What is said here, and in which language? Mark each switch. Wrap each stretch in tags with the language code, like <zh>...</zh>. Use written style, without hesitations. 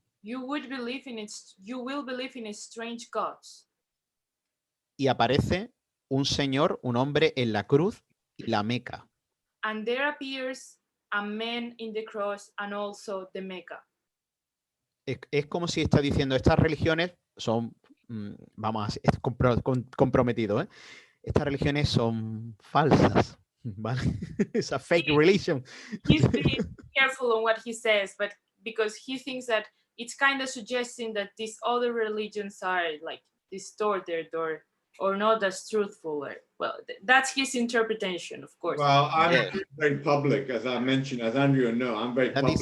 <en>You will believe in strange gods.</en> <es>Y aparece un señor, un hombre en la cruz y la Meca.</es> <en>And there appears a man in the cross and also the Mecca.</en> <es>Es como si está diciendo, estas religiones son, vamos, es comprometido, ¿eh? Estas religiones son falsas, ¿vale?</es> <en>It's a fake religion. He's being careful on what he says, but because he thinks that it's kind of suggesting that these other religions are like distorted or not as truthful. Well, that's his interpretation, of course. Well, I'm very public, as I mentioned, as Andrea knows, I'm very public.</en>